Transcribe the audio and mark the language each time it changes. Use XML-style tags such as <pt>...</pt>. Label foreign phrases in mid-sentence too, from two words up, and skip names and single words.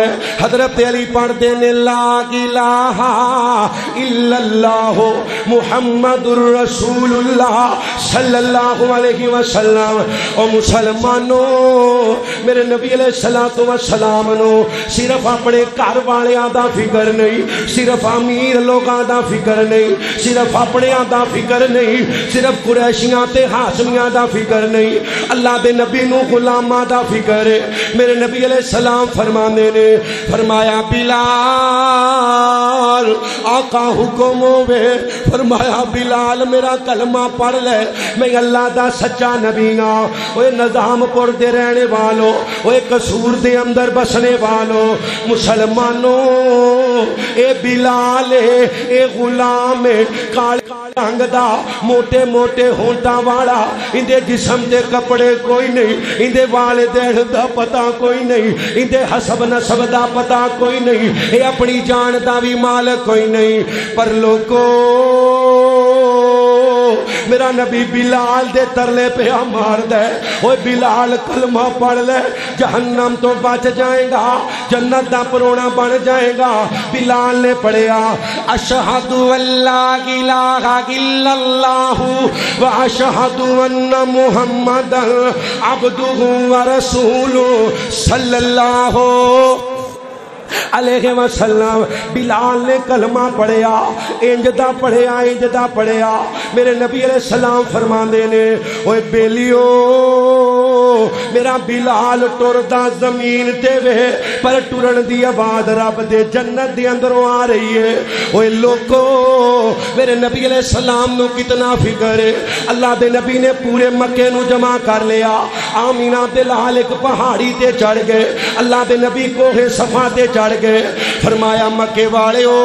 <ar>حضرت علی پڑھ دینے لا الہ الا اللہ محمد الرسول اللہ صلی اللہ علیہ وسلم۔</ar> <pa>او مسلمانوں میرے نبی علیہ السلام نو صرف اپنے گھر والیاں دا فکر نہیں، صرف امیر لوگاں دا فکر نہیں، صرف اپنیاں دا فکر نہیں، صرف قریشیاں تے ہاشمیاں دا فکر نہیں، اللہ دے نبی نو غلاماں دا فکر ہے۔ میرے نبی علیہ السلام فرمانے نے فرمایا بلال آقا حکم ہوئے، فرمایا بلال میرا کلمہ پڑھ لے، میں اللہ دا سچا نبی ہاں۔ اوے نظام پور دے رہنے والوں، اوے قصور دے اندر بسنے والوں مسلمانوں، اے بلال اے غلام کالے رنگ دا موٹے موٹے ہونٹاں والا اندے جسم دے کپڑے کوئی نہیں اندے والدین دا پتہ کوئی نہیں اندے حسب نسب دا پتہ کوئی نہیں اے اپنی جان دا بھی مالک کوئی نہیں پر لوگو میرا نبی بلال دے ترلے پہ مار دے اوے بلال کلمہ پڑھ لے جہنم تو بچ جائے گا جنت دا پرونا بن جائے گا بلال نے پڑھیا</pa> <ar>اشہد اللہ الہ الا اللہ و اشہد ان محمد عبدہ و رسولہ صلی اللہ علیہ وسلم</ar> <pa>بلال نے کلمہ پڑھیا انجدہ پڑھیا میرے نبی علیہ السلام فرماندے نے اوے بیلیو میرا بلال ٹردا زمین تے وے پر ٹرن دی آواز رب دے جنت دے اندروں آ رہی ہے اوے لوکو میرے نبی علیہ السلام نو کتنا فکر ہے اللہ دے نبی نے پورے مکے نو جمع کر لیا آمینہ بلال ایک پہاڑی تے چڑھ گئے اللہ دے نبی کوہ صفا تے چڑھ گئے فرمایا مکے والے</pa>